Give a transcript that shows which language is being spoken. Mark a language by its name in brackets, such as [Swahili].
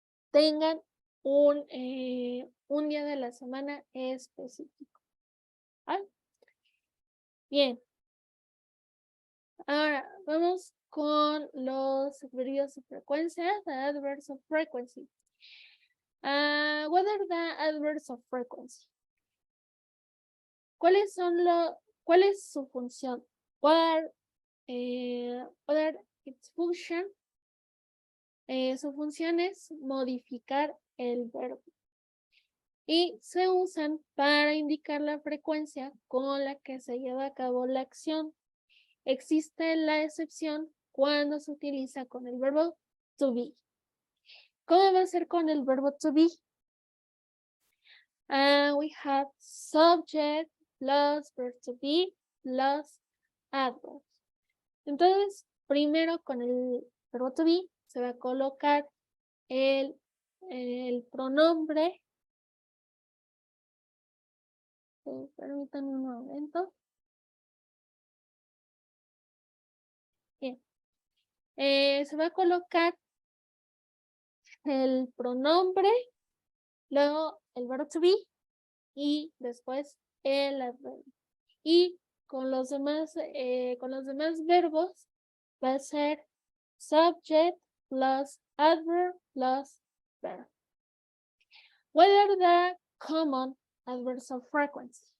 [Spanish] tengan un día de la semana específico. ¿Vale? Bien. Ahora vamos con los adverbios de frecuencia, [English] the adverbs of frequency. What are the adverbs of frequency? [Spanish] ¿Cuál es su función? [English] What are its function? [Spanish] Su función es modificar el verbo y se usan para indicar la frecuencia con la que se lleva a cabo la acción. Existe la excepción cuando se utiliza con el verbo to be. ¿Cómo va a ser con el verbo to be? [English] We have subject plus verb to be plus adverbs. [Spanish] Entonces, primero con el verbo to be se va a colocar el pronombre. Permítanme un momento. Bien. Se va a colocar el pronombre, luego el verbo to be y después el adverbio. Y con los demás verbos va a ser [English] subject plus adverb plus verb. What are the common adverbs of frequency?